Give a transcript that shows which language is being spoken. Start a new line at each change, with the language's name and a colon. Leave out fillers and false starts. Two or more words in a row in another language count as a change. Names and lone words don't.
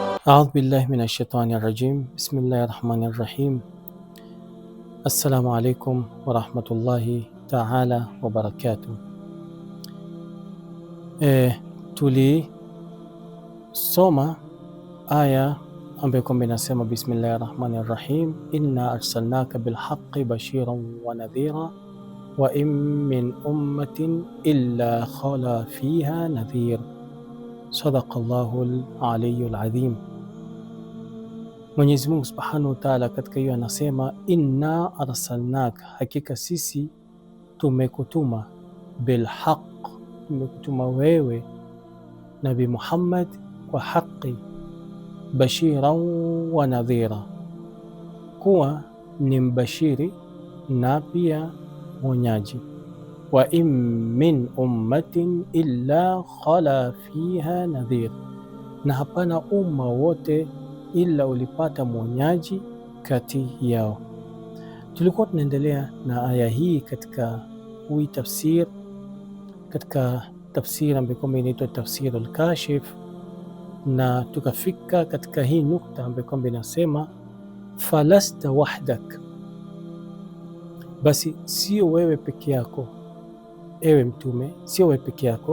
Arabic: أعوذ بالله من الشيطان الرجيم. بسم الله الرحمن الرحيم. السلام عليكم ورحمة الله تعالى وبركاته.
Swahili: Tulisoma aya ambayo kwamba inasema
Arabic: بسم الله الرحمن الرحيم إنا أرسلناك بالحق بشيرا ونذيرا وإن من أمة إلا خلا فيها نذير. صدق الله العلي العظيم.
Swahili: Mwenyezi Mungu
Arabic: سبحانه وتعالى
Swahili: katika hiyo anasema
Arabic: إنا أرسلناك,
Swahili: hakika sisi tumekutuma, bilhaq, tumekutuma wewe Nabi Muhammad kwa haki,
Arabic: بشيرا ونذيرا,
Swahili: kuwa ni mbashiri na pia mwonyaji.
Arabic: وإن من أمة إلا خلا فيها نذير,
Swahili: na hapana umma wote ila ulipata mwonyaji kati yao. Tulikuwa tunaendelea na aya hii katika tafsir, katika tafsiri ambayo kwamba inaitwa Tafsir al-Kashif, na tukafika katika hii nukta ambayo kwamba inasema
Arabic: فلست وحدك,
Swahili: basi sio wewe peke yako ewe mtume, sio wewe peke yako.